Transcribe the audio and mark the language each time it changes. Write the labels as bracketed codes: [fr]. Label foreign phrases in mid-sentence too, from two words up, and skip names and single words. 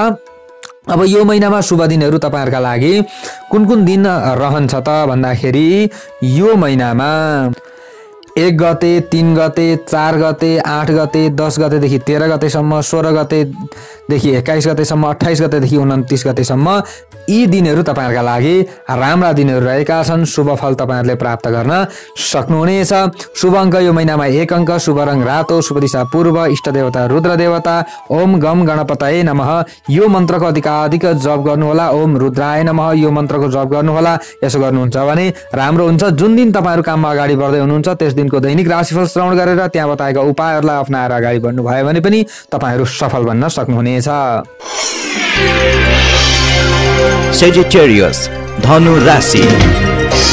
[ne] अब यो महिनामा शुभ दिनहरू तपाईहरुका लागि कुन कुन दिन रहन्छ त भन्दाखेरि यो महिनामा 1 गते, 3 गते, 4 गते, 8 गते, 10 गतेदेखि 13 गतेसम्म, 16 गतेदेखि 21 गतेसम्म, 28 गतेदेखि 29 गतेसम्म यी दिनहरू तपाईहरुका लागि राम्रा दिनहरू रहेका छन्। शुभ फल तपाईहरुले प्राप्त गर्न सक्नुहुनेछ। शुभ अङ्क यो महिनामा 1 अङ्क, शुभ रङ रातो, शुभ दिशा पूर्व, इष्ट देवता रुद्र देवता। [sa] ओम गम गणपतये नमः [ne] यो मन्त्रको अधिकाधिक जप गर्नु होला। [sa] ओम रुद्राय नमः [ne] यो मन्त्रको जप गर्नु होला। यसो गर्नुहुन्छ भने राम्रो हुन्छ। जुन दिन तपाईहरु काममा अगाडि बढ्दै हुनुहुन्छ त्यस दिनको दैनिक राशिफल श्रवण गरेर त्यहाँ बताएका उपायहरूलाई अपनाएर अगाडि बढ्नु भयो भने पनि तपाईहरु सफल बन्न सक्नुहुनेछ। सेजिटेरियस धनु राशि।